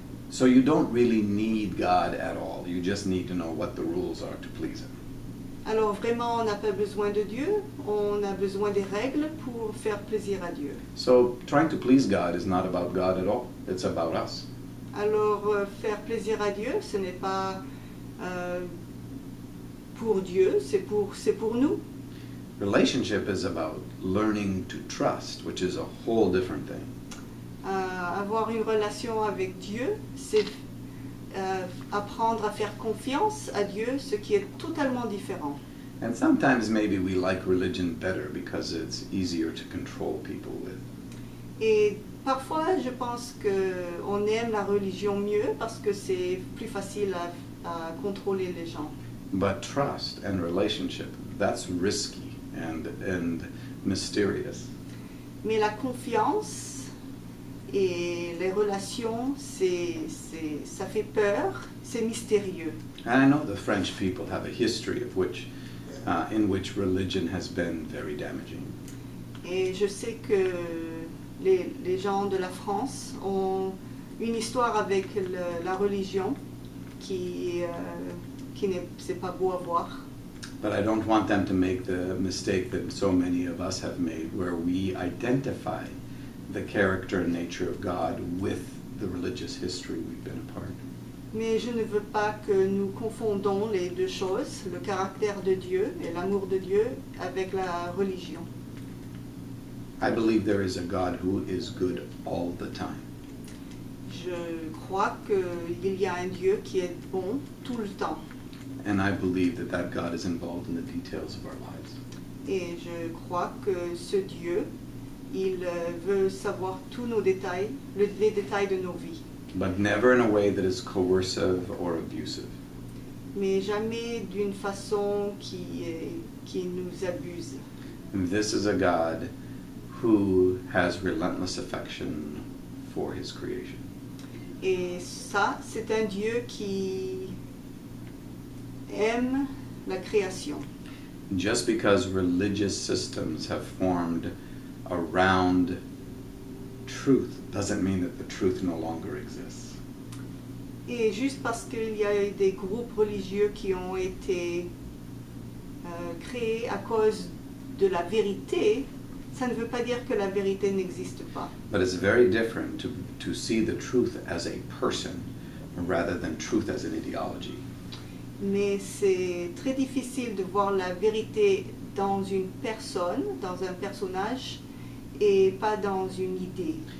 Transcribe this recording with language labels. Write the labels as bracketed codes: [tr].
[en] So you don't really need God at all. You just need to know what the rules are to please Him. [fr] Alors vraiment, on n'a pas besoin de Dieu, on a besoin des règles pour faire plaisir à Dieu. [en] So trying to please God is not about God at all. It's about us. [fr] Alors faire plaisir à Dieu, ce n'est pas pour Dieu, c'est pour nous. [en] Relationship is about learning to trust, which is a whole different thing. [fr] Avoir une relation avec Dieu, c'est apprendre à faire confiance à Dieu, ce qui est totalement différent. [en] And sometimes maybe we like religion better because it's easier to control people with. [fr] Et parfois, je pense qu'on aime la religion mieux parce que c'est plus facile à contrôler les gens. [en] But trust and relationship, that's risky and mysterious. [fr] Mais la confiance et les relations, ça fait peur, c'est mystérieux. [en] And I know the French people have a history in which religion has been very damaging. [fr] Et je sais que les gens de la France ont une histoire avec la religion qui c'est pas beau à voir. [en] But I don't want them to make the mistake that so many of us have made, where we identify the character and nature of God with the religious history we've been a part. [fr] Mais je ne veux pas que nous confondons les deux choses, le caractère de Dieu et l'amour de Dieu, avec la religion. [en] I believe there is a God who is good all the time. [fr] Je crois qu'il y a un Dieu qui est bon tout le temps. [en] And I believe that God is involved in the details of our lives. [fr] Et je crois que ce Dieu, il veut savoir tous nos détails, les détails de nos vies. [en] But never in a way that is coercive or abusive. [fr] Mais jamais d'une façon qui nous abuse. [en] And this is a God who has relentless affection for His creation. [fr] Et ça, c'est un Dieu qui aime la création. [en] Just because religious systems have formed around truth doesn't mean that the truth no longer exists. [fr] Et juste parce qu'il y a des groupes religieux qui ont été créés à cause de la vérité, ça ne veut pas dire que la vérité n'existe pas. [en] But it's very different to see the truth as a person rather than truth as an ideology. [fr] Mais c'est très difficile de voir la vérité dans une personne, dans un personnage, et pas dans une idée.